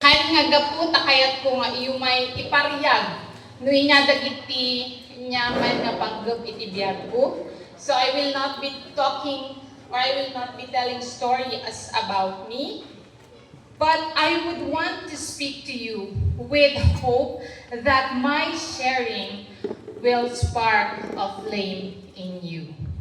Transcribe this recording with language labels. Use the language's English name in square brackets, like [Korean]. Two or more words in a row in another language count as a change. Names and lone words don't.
[Iloko] nga gaputa kayat ko nga iyo may ipariyag. Nui nga dagiti nyaman nga panggap iti biyag ko. [English] So I will not be talking or I will not be telling story as about me. But I would want to speak to you with hope that my sharing will spark a flame in you.